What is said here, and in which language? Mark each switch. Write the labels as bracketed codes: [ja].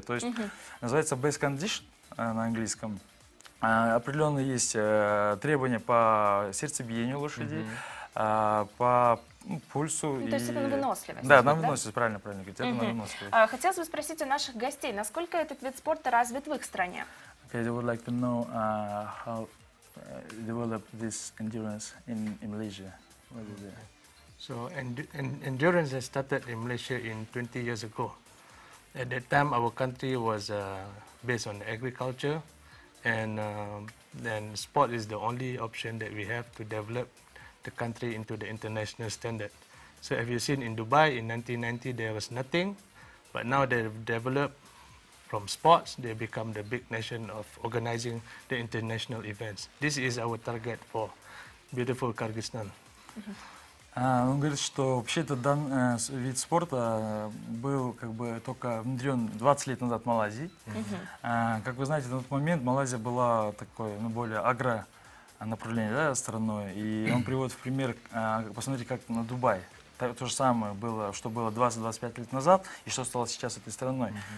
[ru] То есть называется [en] best condition [ru] на английском. Определенные есть требования по сердцебиению лошади, по пульсу. То есть это на выносливость. Да, на выносливость, правильно говорить. Это на выносливость. Хотелось бы спросить у наших гостей, насколько этот вид спорта развит в их стране? [en] Okay, they would like to know how develop this endurance in Malaysia. What is it? So endurance has started in Malaysia in 20 years ago. At that time, our country was based on agriculture, and then sport is the only option that we have to develop the country into the international standard. So have you seen in Dubai in 1990 there was nothing, but now they've developed from sports, they become the big nation of organizing the international events. This is our target for beautiful Kyrgyzstan. [ru] Он говорит, что вообще этот вид спорта был как бы только внедрен 20 лет назад в Малайзии. Как вы знаете, на тот момент Малайзия была такой, более направление страной. И он приводит в пример, посмотрите, как на Дубай. То же самое было, что было 20-25 лет назад, и что стало сейчас этой страной.